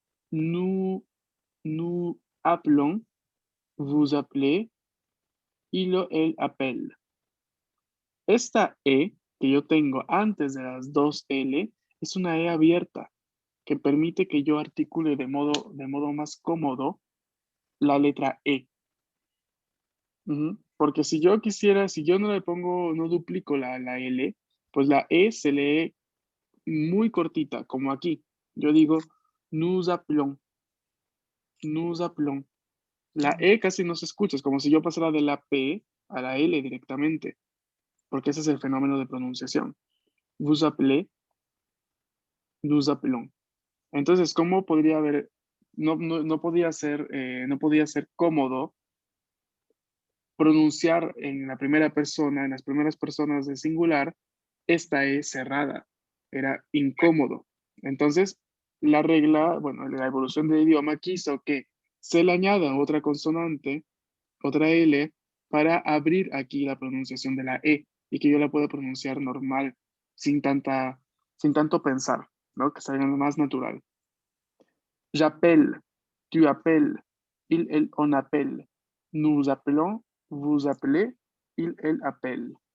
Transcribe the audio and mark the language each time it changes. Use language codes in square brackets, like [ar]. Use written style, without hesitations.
[fr] Nous appelons, vous appelez, il o elle appelle. [es] Esta E que yo tengo antes de las dos L es una E abierta que permite que yo articule de modo más cómodo la letra E. Porque si yo quisiera, si yo no le pongo, no duplico la L, pues la E se lee muy cortita, como aquí. Yo digo, [fr] nous appelons, nous appelons. [es] La E casi no se escucha, es como si yo pasara de la P a la L directamente, porque ese es el fenómeno de pronunciación. [fr] Vous appelez, nous appelons. [es] Entonces, ¿cómo podría haber, no podía ser cómodo pronunciar en la primera persona, en las primeras personas de singular, esta E cerrada? Era incómodo. Entonces, la regla, bueno, la evolución del idioma quiso que se le añada otra consonante, otra L, para abrir aquí la pronunciación de la E y que yo la pueda pronunciar normal, sin tanto pensar, ¿no? Que salga más natural. [fr] J'appelle, tu appelles, il, elle, on appelle. Nous appelons, vous appelez, il, elle appelle.